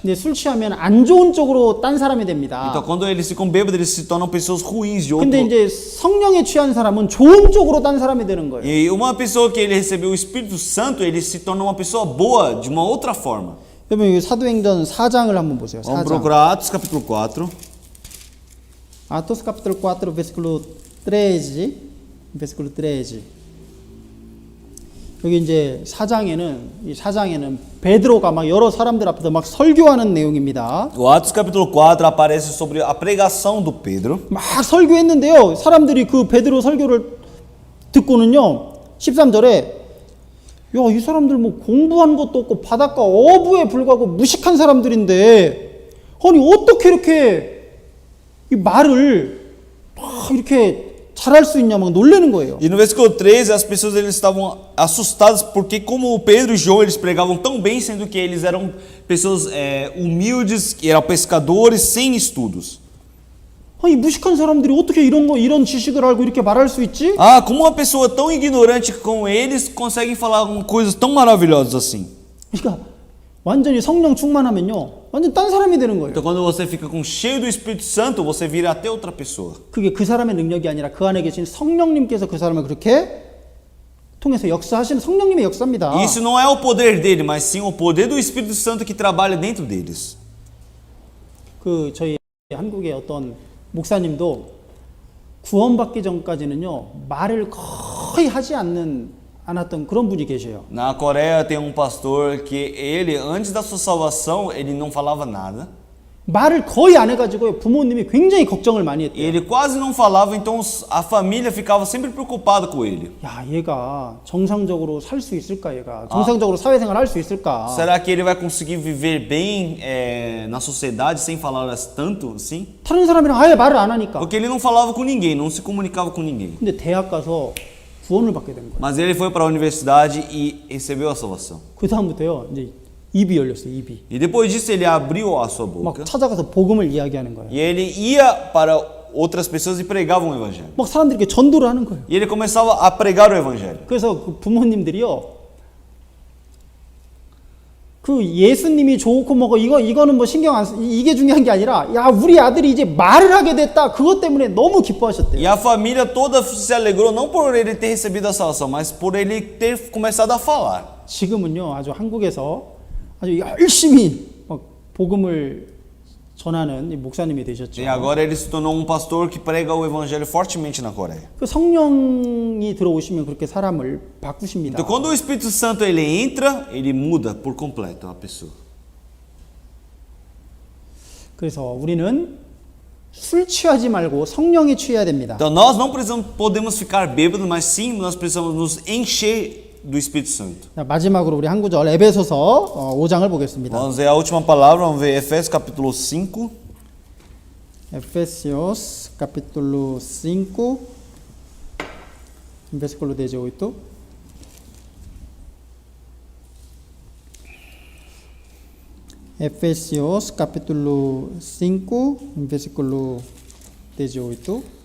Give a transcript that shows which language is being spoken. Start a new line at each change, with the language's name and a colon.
Korean: 근데 술 취하면 안 좋은 쪽으로 딴 사람이 됩니다.
Portuguese: Então, quando eles ficam bêbados, eles se tornam pessoas ruins de outro.
Korean: 근데 이제 성령에 취한 사람은 좋은 쪽으로 딴 사람이 되는 거예요.
Portuguese: E uma pessoa que ele recebeu o Espírito Santo, ele se torna uma pessoa boa de uma outra forma.
Korean: 여러분 여기 사도행전 4장을 한번 보세요.
Portuguese: Vamos
Korean: 4장.
Portuguese: procurar Atos capítulo 4. Atos capítulo 4, versículo 13. versículo 13.
Korean: 여기 이제 이 4장에는 베드로가 막 여러 사람들 앞에서 막 설교하는 내용입니다.
Portuguese: O Atos capítulo 4 aparece sobre a pregação do Pedro.
Korean: 막 설교했는데요. 사람들이 그 베드로 설교를 듣고는요. 13절에 야, 이 사람들 뭐 공부한 것도 없고 바닷가 어부에 불과하고 무식한 사람들인데 아니 어떻게 이렇게 이 말을 막 이렇게 잘할 수 있냐 막 놀라는 거예요.
Portuguese: E no versículo 13 as pessoas eles estavam assustadas porque como Pedro e João eles pregavam tão bem, sendo que eles eram pessoas humildes, eram pescadores sem estudos.
Korean: 아니 무식한 사람들이 어떻게 이런 지식을 알고 이렇게 말할 수 있지?
Portuguese: Ah, como uma pessoa tão ignorante como eles conseguem falar coisas tão maravilhosas assim?
Korean: 그러니까 완전히 성령 충만하면요. 완전 딴 사람이 되는 거예요.
Portuguese: Então quando você fica cheio do Espírito Santo, você vira até outra pessoa.
Korean: 그게 그 사람의 능력이 아니라 그 안에 계신 성령님께서 그 사람을 그렇게 통해서 역사하시는 성령님의 역사입니다.
Portuguese: E isso não é o poder dele, mas sim o poder do Espírito Santo que trabalha dentro deles.
Korean: 그 저희 한국의 어떤 목사님도 구원받기 전까지는요. 말을 거의 하지 않았던 그런 분이 계셔요.
Portuguese: Na Coreia tem pastor que ele antes da sua salvação, ele não falava nada.
Korean: 말을 거의 안 해가지고 부모님이 굉장히 걱정을 많이 했대요.
Portuguese: Ele quase não falava, então a família ficava sempre preocupada com ele.
Korean: 야, 얘가 정상적으로 살 수 있을까? 얘가 정상적으로 사회생활 할 수 있을까?
Portuguese: Será que ele vai conseguir viver bem na sociedade sem falar tanto assim?
Korean: 다른 사람이랑 아예 말을 안 하니까.
Portuguese: Porque ele não falava com ninguém, não se comunicava com ninguém.
Korean: 근데 대학 가서 구원을 받게 된 거예요.
Portuguese: Mas ele foi para a universidade e recebeu a salvação.
Korean: 그 다음부터요. 이제 입이 열렸어요. 입이.
Portuguese: E depois disso ele abriu a sua boca.
Korean: 막 찾아가서 복음을 이야기하는 거예요.
Portuguese: E ele ia para outras pessoas e pregava o evangelho.
Korean: 막 사람들에게 전도를 하는 거예요.
Portuguese: E ele começava a pregar o evangelho.
Korean: 그래서 그 부모님들이요. 그 예수님이 좋고 뭐고 이거는 뭐 신경 안 쓰, 이게 중요한 게 아니라 야, 우리 아들이 이제 말을 하게 됐다. 그것 때문에 너무 기뻐하셨대요.
Portuguese: E a família toda se alegrou não por ele ter recebido a salvação, mas por ele ter começado a falar.
Korean: 지금은요. 아주 한국에서 아주 열심히 막 복음을 전하는 목사님이 되셨죠.
Portuguese: E agora ele se tornou pastor que prega o evangelho fortemente na Coreia.
Korean: 그 성령이 들어오시면 그렇게 사람을 바꾸십니다.
Portuguese: Então quando o Espírito Santo ele entra, ele muda por completo a pessoa.
Korean: 그래서 우리는 술 취하지 말고 성령에 취해야 됩니다.
Portuguese: Então nós não podemos ficar bêbados, mas sim nós precisamos nos encher do Espírito Santo.
Korean: 자, 마지막으로 우리 한 구절 에베소서 5장을 보겠습니다.
Portuguese: Vamos ver a última palavra, vamos ver Efésios capítulo 5. Efésios capítulo 5 versículo 18. Efésios capítulo 5 versículo 18.